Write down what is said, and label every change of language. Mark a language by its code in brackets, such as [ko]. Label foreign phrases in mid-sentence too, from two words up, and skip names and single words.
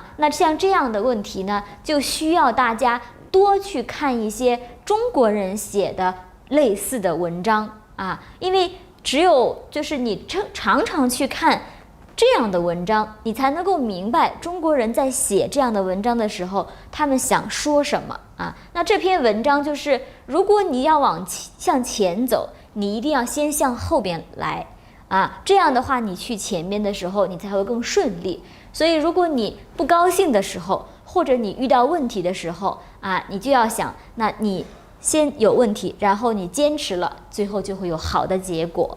[zh] 那像這樣的問題呢，就需要大家多去看一些中國人寫的類似的文章啊，因為只有就是你常常去看這樣的文章，你才能夠明白中國人在寫這樣的文章的時候，他們想說什麼啊。那這篇文章就是，如果你要向前走，你一定要先向後邊來啊，這樣的話你去前面的時候，你才會更順利。所以如果你不高興的時候，或者你遇到問題的時候啊，你就要想，那你先有問題，然後你堅持了，最後就會有好的結果。